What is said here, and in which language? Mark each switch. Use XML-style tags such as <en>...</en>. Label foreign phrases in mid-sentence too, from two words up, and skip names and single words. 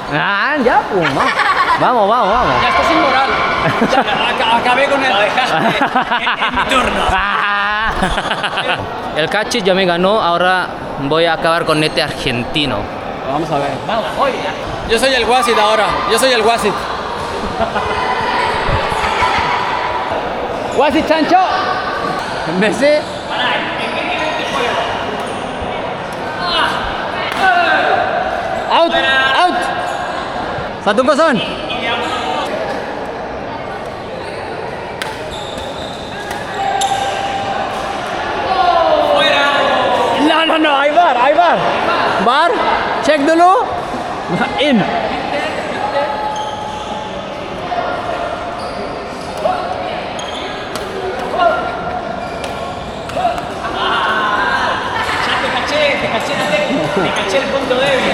<es>Ya, pues, vamos. Ya está sin moral. Acabé con él. Lo dejaste en mi turno. El Cachi ya me ganó, ahora voy a acabar con este argentino. Vamos a ver. Yo soy el Wasit ahora. Yo soy el Wasit. Wasit Chancho. Messi. Out.</es> <id>Satu kosong.</id> <es>No, hay bar.</es> <id>Bar, cek dulu. In.</id> <es>Te caché el punto débil.</es>